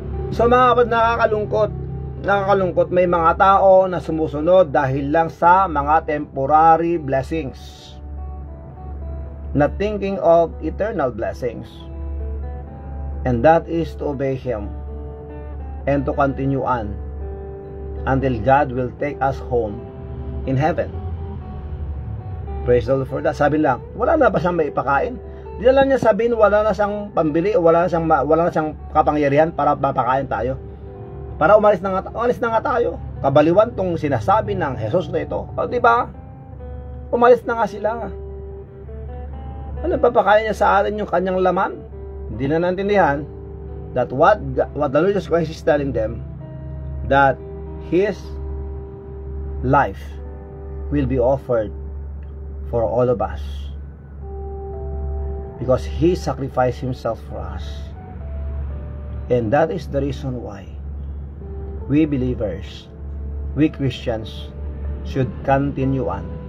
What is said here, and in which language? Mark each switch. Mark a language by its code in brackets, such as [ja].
[tl] So mga kapatid, nakakalungkot may mga tao na sumusunod dahil lang sa mga [en] temporary blessings, not thinking of eternal blessings. And that is to obey him and to continue on until God will take us home in heaven. Praise the Lord for that. [tl] Sabi lang, wala na ba siyang maipakain? Di na lang niya sabihin, wala na siyang pambili, wala na siyang kapangyarihan para mapakain tayo. Para umalis na nga tayo. Kabaliwan tong sinasabi ng Jesus na ito. O diba? Umalis na nga sila. Ano papakain niya sa atin yung kanyang laman? Hindi na naintindihan [en] that what the Lord Jesus Christ is telling them, that His life will be offered for all of us. Because He sacrificed Himself for us. And that is the reason why we believers, we Christians, should continue on.